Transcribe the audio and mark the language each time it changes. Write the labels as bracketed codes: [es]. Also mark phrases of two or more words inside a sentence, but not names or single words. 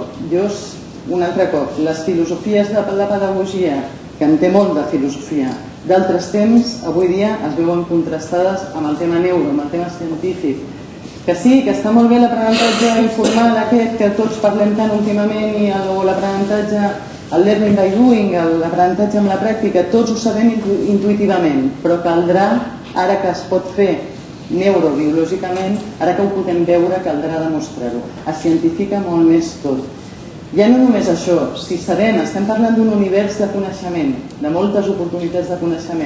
[ca] Jo, un altre cop, les filosofies de la pedagogia, que en té molt de filosofia, d'altres temps, avui dia es veuen contrastades amb el tema neuro, amb el tema científic. Que sí, que està molt bé l'aprenentatge informal aquest, que tots parlem tant últimament, i l'aprenentatge, el [en] learning by doing, [ca] l'aprenentatge amb la pràctica, tots ho sabem intuïtivament, però caldrà, ara que es pot fer neurobiològicament, ara que ho podem veure, caldrà demostrar-ho. Es cientifica molt més tot. Ja no només això, si sabem, estem parlant d'un univers de coneixement, de moltes oportunitats de coneixement.